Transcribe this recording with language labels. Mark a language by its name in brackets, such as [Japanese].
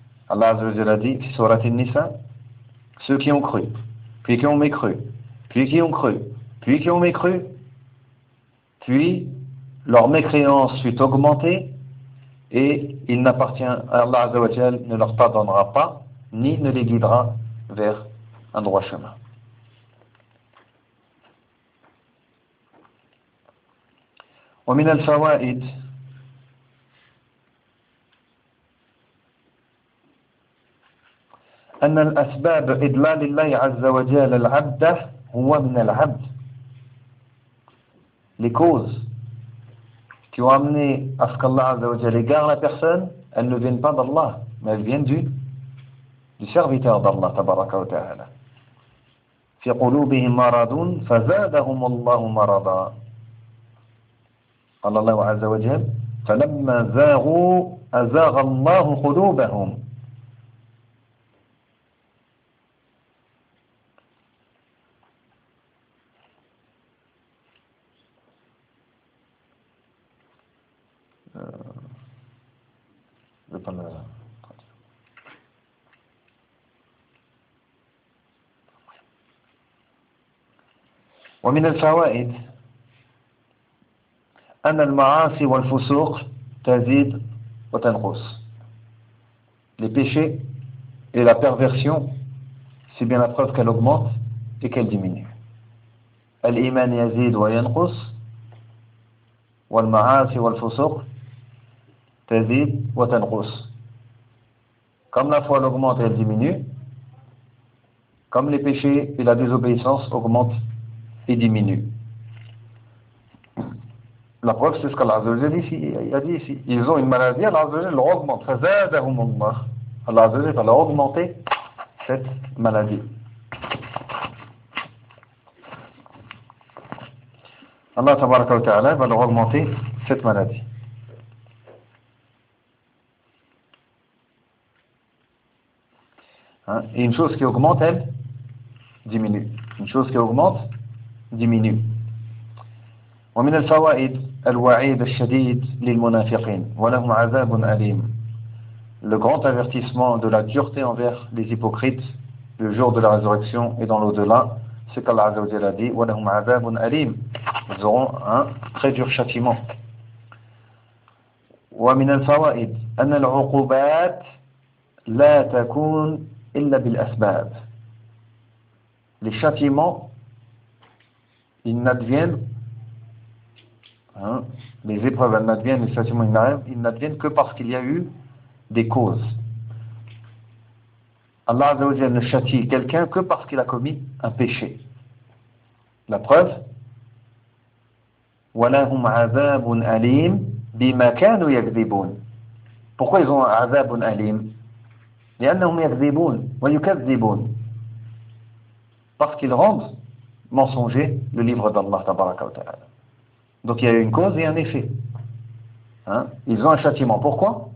[French] Allah Azzawajal a dit, c'est surat al-Nisa, ceux qui ont cru, puis qui ont mécru, puis qui ont cru, puis qui ont mécru, puis leur mécréance fut augmentée, et il n'appartient à Allah Azzawajal, ne leur pardonnera pas, ni ne les guidera vers un droit chemin. [Arabic] ومن الفوائد أن الأسباب إضلال الله عز وجل العبد هو من العبد. [French] Les causes qui ont amené à ce qu'Allah عز وجل égare la personne, elles ne viennent pas d'Allah, mais elles viennent du serviteur d'Allah [Arabic] تبارك وتعالى. في قلوبهم مرض فزادهم الله مرضا. قال الله عز وجل فلما زاغوا أزاغ الله قلوبهم. ومن الفوائد أن المعاصي والفسوق تزيد وتنقص. [French] Les péchés et la perversion, c'est bien la preuve qu'elle augmente et qu'elle diminue. [Arabic] الإيمان يزيد وينقص والمعاصي والفسوق تزيد وتنقص. [French] Comme la foi augmente et elle diminue, comme les péchés et la désobéissance augmentent et diminuent. La preuve, c'est ce qu'Allah Azzawajal a dit ici. Ils ont une maladie, Allah Azzawajal leur augmente. Allah Azzawajal va leur augmenter cette maladie. Allah Tabaraka wa Ta'ala va leur augmenter cette maladie. Hein? Et une chose qui augmente, elle diminue. Une chose qui augmente, diminue. [Arabic] ومن الفوائد الوعيد الشديد للمنافقين ولهم عذاب أليم. [French] Le grand avertissement de la dureté envers les hypocrites le jour de la résurrection et dans l'au-delà, c'est qu'Allah عز وجل a dit [Arabic] ولهم عذاب أليم. [French] Ils auront un très dur châtiment. [Arabic] ومن الفوائد أن العقوبات لا تكون إلا بالأسباب. [French] Les châtiments, ils n'adviennent les épreuves, elles n'adviennent, les châtiments, ils n'adviennent que parce qu'il y a eu des causes. Allah Azza wa Jalla ne châtie quelqu'un que parce qu'il a commis un péché. La preuve, [Arabic] وَلَهُمْ عَذَابٌ أَلِيمٌ بِمَا كَانُوا يَكْذِبُونَ. [French] Pourquoi ils ont un [Arabic] عَذَابٌ أَلِيمٌ? لِأَنَّهُمْ يَكْذِبُونَ وَيُكَذِّبُونَ. [French] Parce qu'ils rendent mensonger le livre d'Allah Tabaraka wa Ta'ala. Donc il y a une cause et un effet. Hein? Ils ont un châtiment. Pourquoi?